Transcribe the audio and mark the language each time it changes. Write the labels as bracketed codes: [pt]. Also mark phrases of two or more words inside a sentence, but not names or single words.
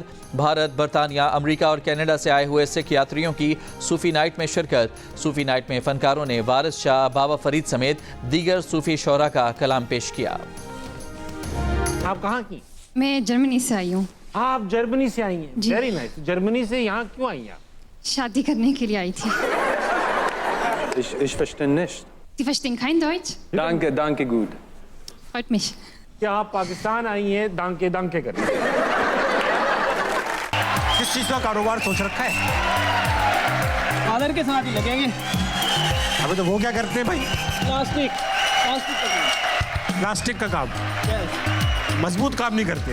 [ur] بھارت، برطانیہ، امریکہ اور کینیڈا سے آئے ہوئے سکھ یاتریوں کی صوفی نائٹ میں شرکت. صوفی نائٹ میں فنکاروں نے وارث شاہ، بابا فرید سمیت دیگر صوفی شعرا کا کلام پیش کیا. آپ کہاں کی? میں جرمنی سے آئی ہوں. آپ جرمنی سے آئی ہیں? جی. [en] Very nice. [ur] جرمنی سے یہاں کیوں آئی ہیں آپ? شادی کرنے کے لیے آئی تھی. [de] Ich verstehe nicht. Sie verstehen kein Deutsch? Danke gut. Freut mich. [ur] کیا آپ پاکستان آئی ہیں [de] Danke Danke [ur] کرنے? کس چیز کا کاروبار سوچ رکھا ہے? فادر کے ساتھ ہی لگیں گے. ابے تو وہ کیا کرتے ہیں بھائی? پلاسٹک کا پلاسٹک کا کام، مضبوط کام نہیں کرتے.